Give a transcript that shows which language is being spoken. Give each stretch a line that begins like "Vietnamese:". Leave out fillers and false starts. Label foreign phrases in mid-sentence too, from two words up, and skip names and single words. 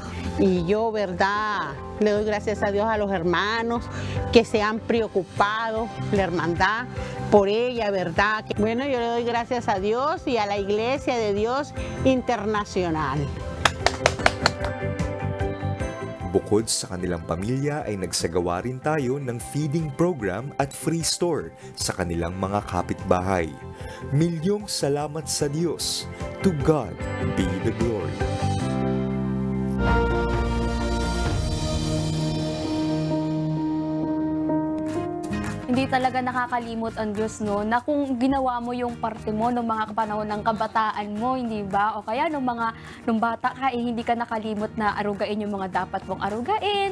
Spanish: Y yo, ¿verdad?, le doy gracias a Dios a los hermanos que se han preocupado, la hermandad, por ella, ¿verdad? Bueno, yo le doy gracias a Dios y a la Iglesia de Dios Internacional.
Filipino: Bukod sa kanilang pamilya ay nagsagawa rin tayo ng
English: feeding program
Filipino: at
English: free store
Filipino: sa kanilang mga kapitbahay. Milyong salamat sa Diyos.
English: To God be the glory.
Filipino: Hindi talaga nakakalimot ang Diyos, no, na kung ginawa mo yung parte mo nung mga panahon ng kabataan mo, hindi ba? O kaya nung bata ka, hindi ka nakalimot na arugain yung mga dapat mong arugain.